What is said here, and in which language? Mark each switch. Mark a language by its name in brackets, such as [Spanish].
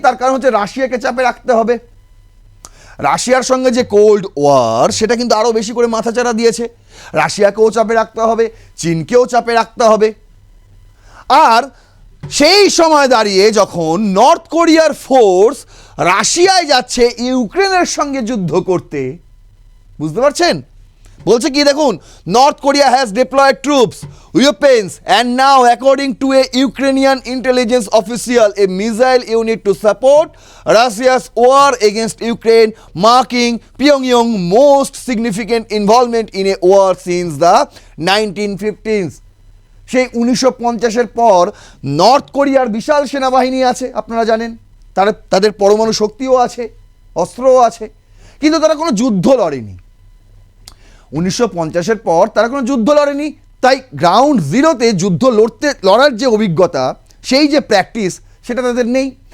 [Bangla] তার কারণ হচ্ছে রাশিয়াকে চাপে রাখতে হবে। রাশিয়ার সঙ্গে যে কোল্ড ওয়ার, সেটা কিন্তু আরও বেশি করে মাথাচাড়া দিয়েছে। রাশিয়াকেও চাপে রাখতে হবে, চীনকেও চাপে রাখতে হবে। আর সেই সময় দাঁড়িয়ে যখন নর্থ কোরিয়ার ফোর্স রাশিয়ায় যাচ্ছে ইউক্রেনের সঙ্গে যুদ্ধ করতে, বুঝতে পারছেন? বলছে কি দেখুন, [English] North Korea has deployed troops, weapons and now according to a Ukrainian intelligence official a missile unit to support Russia's war against Ukraine, marking Pyongyang's most significant involvement in a war since the 1950s. [Bangla] সেই 1950-এর পর north কোরিয়ার বিশাল সেনাবাহিনী আছে, আপনারা জানেন। তাদের পরমাণু শক্তিও আছে, অস্ত্রও আছে, কিন্তু তারা কোনো যুদ্ধ লড়েনি। 1950-এর পর তারা কোনো যুদ্ধ লড়েনি, তাই গ্রাউন্ড জিরোতে যুদ্ধ লড়ার যে অভিজ্ঞতা, সেই যে প্র্যাকটিস, সেটা তাদের নেই।